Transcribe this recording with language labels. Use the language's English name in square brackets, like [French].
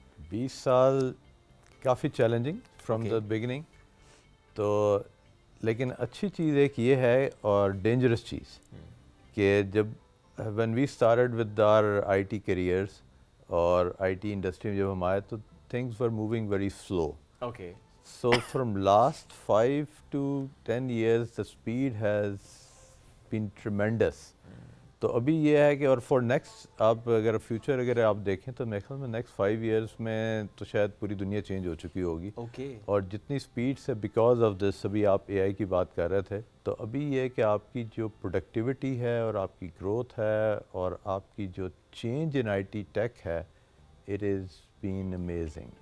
[Hindi] 20 साल काफ़ी challenging [English] from the beginning, [Hindi] तो लेकिन अच्छी चीज़ एक ये है और डेंजरस चीज़ कि जब [English] when we started with our IT careers [Hindi] और आईटी इंडस्ट्री में जब हम आए तो [English] Things were moving very slow. [Hindi] Okay. [English] So from last 5 to 10 years the speed has been tremendous. [Hindi] तो अभी ये है कि और फॉर नेक्स्ट आप अगर फ्यूचर अगर आप देखें तो मेरे ख्याल में नेक्स्ट 5 years में तो शायद पूरी दुनिया चेंज हो चुकी होगी। ओके। और जितनी स्पीड से [English] because of this, [Hindi] अभी आप एआई की बात कर रहे थे, तो अभी ये कि आपकी जो प्रोडक्टिविटी है और आपकी ग्रोथ है और आपकी जो चेंज इन आईटी टेक है, [English] It is been amazing.